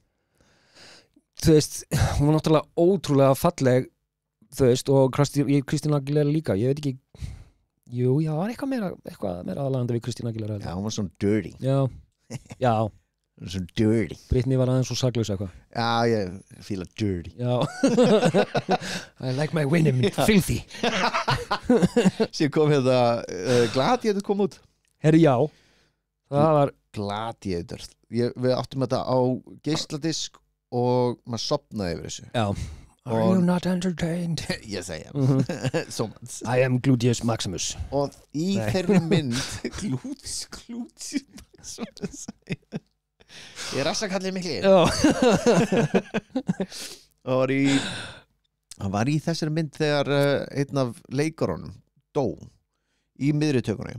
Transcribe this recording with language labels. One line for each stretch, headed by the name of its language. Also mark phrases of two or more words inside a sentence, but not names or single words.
Icelandic: Þú veist, hún var náttúrulega ótrúlega falleg þú veist, og Christina Aguilera líka, ég veit ekki jú, já, var eitthvað meira aðalagandi við Christina Aguilera. Já, hún var svona dirty. Já. Svona dirty. Britney var aðeins svo saklaus eitthvað. Já, ég fíla dirty. Já.
English: I like my women filthy.
Icelandic: Sér kom Gladiator kom út. Herri, já. Það var Gladiator. Við áttum þetta á geisladisk og maður sopnaði yfir þessu. Já.
English: Are you not entertained? Yes, I am. So much. I am Gluteus Maximus.
Icelandic: Og í þeirri mynd Gluteus Maximus ég rassakallið mikli. Hann var í þessari mynd þegar einn af leikarunum dó í miðritökunni.